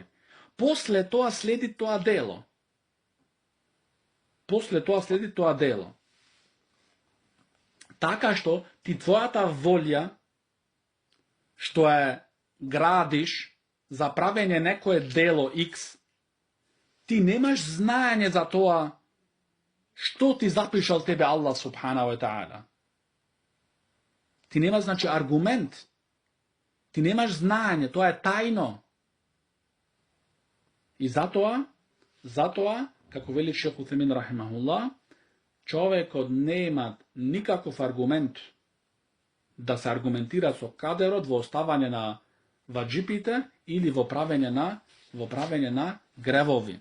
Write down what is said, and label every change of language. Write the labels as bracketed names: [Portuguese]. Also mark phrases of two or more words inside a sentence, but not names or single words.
[Macedonian] После тоа следи тоа дело. Така што ти твојата волја, што е градиш за правење некое дело X, ти немаш знаење за тоа што ти запишал тебе Аллах [Arabic] سبحانه وتعالى. [Macedonian] Ти немаш, значи, аргумент. Ти немаш знаење, тоа е тајно. И затоа, како вели шейх Утемин рахимахуллах, човекот нема никаков аргумент да се аргументира со кадерот во оставање на ваџипите или во правење на гревови.